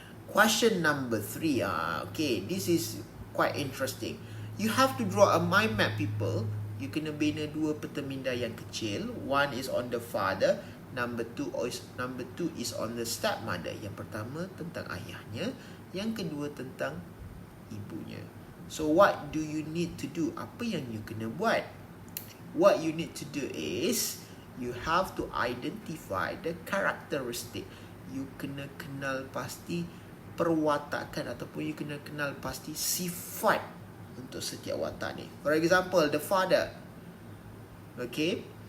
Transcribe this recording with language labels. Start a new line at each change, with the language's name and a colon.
English: Question number 3. Okay, this is quite interesting. You have to draw a mind map, people.
Malay: You kena bina 2 peta minda yang kecil.
English: One is on the father. Number 2 is on the stepmother.
Malay: Yang pertama tentang ayahnya. Yang kedua tentang ibunya.
English: So what do you need to do?
Malay: Apa yang you kena buat?
English: What you need to do is you have to identify the characteristic.
Malay: You kena kenal pasti perwatakan ataupun you kena kenal pasti sifat untuk setiap watak ni.
English: For example, the father. Okay.